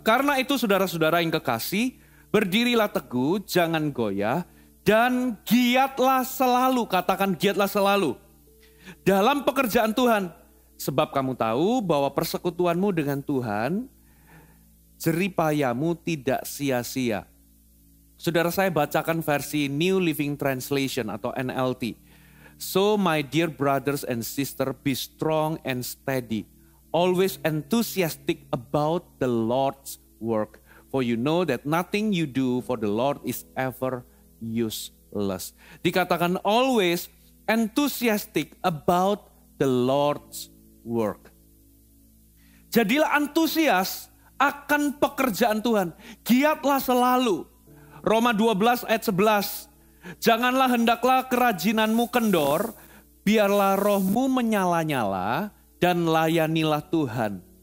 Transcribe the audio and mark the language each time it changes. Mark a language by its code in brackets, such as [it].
[id] Karena itu saudara-saudara yang kekasih, berdirilah teguh, jangan goyah, dan giatlah selalu, katakan giatlah selalu, dalam pekerjaan Tuhan. Sebab kamu tahu bahwa persekutuanmu dengan Tuhan, jeripayamu tidak sia-sia. Saudara, saya bacakan versi New Living Translation atau NLT. [en] So my dear brothers and sisters, be strong and steady, always enthusiastic about the Lord's work. For you know that nothing you do for the Lord is ever useless. [id] Dikatakan [en] always enthusiastic about the Lord's work. [id] Jadilah antusias akan pekerjaan Tuhan. Giatlah selalu. Roma 12 ayat 11. Janganlah hendaklah kerajinanmu kendor, biarlah rohmu menyala-nyala dan layanilah Tuhan.